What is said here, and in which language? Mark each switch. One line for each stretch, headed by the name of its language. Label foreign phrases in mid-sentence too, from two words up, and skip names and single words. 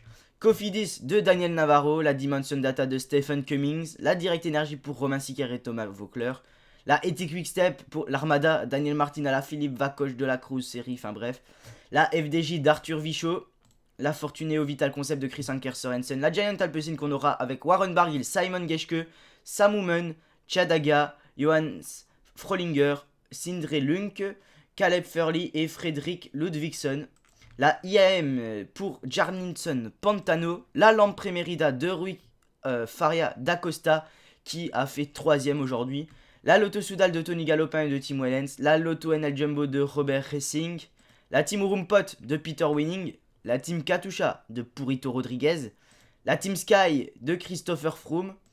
French: Cofidis de Daniel Navarro, la Dimension Data de Stephen Cummings, la Direct Energy pour Romain Siquer et Thomas Vaucler, la Ethic Quickstep pour l'Armada, Daniel Martinala, Philippe Vacoche de la Cruz série, enfin bref, la FDJ d'Arthur Vichot, la Fortunéo Vital Concept de Chris Anker Sorensen, la Giant Alpecin qu'on aura avec Warren Barguil, Simon Geschke, Sam Oomen, Chadaga, Johannes Frolinger, Sindre Lunk, Caleb Furley et Frédéric Ludvigson. La IAM pour Jarninson Pantano, la Lampe Merida de Rui Faria d'Acosta qui a fait 3ème aujourd'hui, la Lotto Soudal de Tony Galopin et de Tim Wellens, la Lotto NL Jumbo de Robert Racing, la Team Rumpot de Peter Winning, la Team Katusha de Purito Rodriguez, la Team Sky de Christopher Froome,